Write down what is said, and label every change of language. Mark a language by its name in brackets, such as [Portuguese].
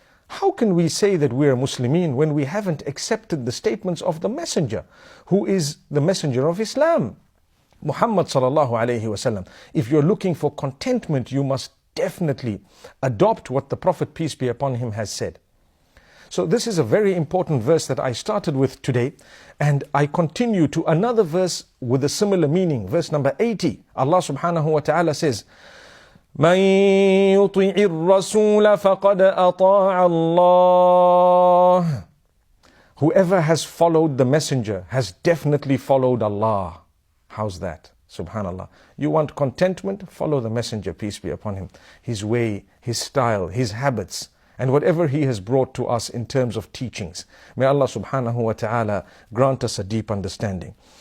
[English] How can we say that we are Muslimin when we haven't accepted the statements of the messenger, who is the messenger of Islam, Muhammad sallallahu alayhi wasallam? If you're looking for contentment, you must definitely adopt what the Prophet, peace be upon him, has said. So this is a very important verse that I started with today, and I continue to another verse with a similar meaning, verse number 80. Allah subhanahu wa ta'ala says, [Arabic] من يطع الرسول فقد أطاع الله. [English] Whoever has followed the messenger has definitely followed Allah. How's that? Subhanallah. You want contentment? Follow the messenger, peace be upon him. His way, his style, his habits, and whatever he has brought to us in terms of teachings. May Allah subhanahu wa ta'ala grant us a deep understanding.